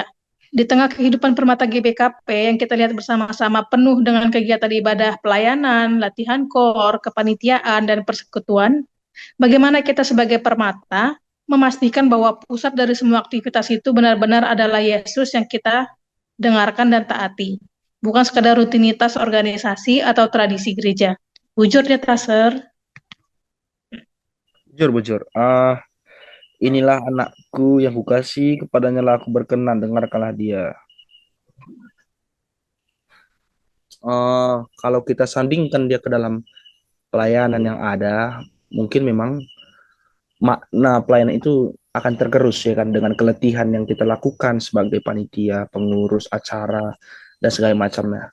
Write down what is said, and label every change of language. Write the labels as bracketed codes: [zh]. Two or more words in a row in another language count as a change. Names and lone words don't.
[id] Di tengah kehidupan permata GBKP yang kita lihat bersama-sama penuh dengan kegiatan ibadah pelayanan, latihan kor, kepanitiaan, dan persekutuan, bagaimana kita sebagai permata memastikan bahwa pusat dari semua aktivitas itu benar-benar adalah Yesus yang kita dengarkan dan taati, bukan sekadar rutinitas organisasi atau tradisi gereja. [btx] Bujur dia, Taser. Bujur, bujur. [id] Inilah anakku yang kukasih, kepadanya lah aku berkenan, dengarkanlah dia. Kalau kita sandingkan dia ke dalam pelayanan yang ada, mungkin memang makna pelayanan itu akan tergerus ya kan dengan keletihan yang kita lakukan sebagai panitia, pengurus acara dan segala macamnya.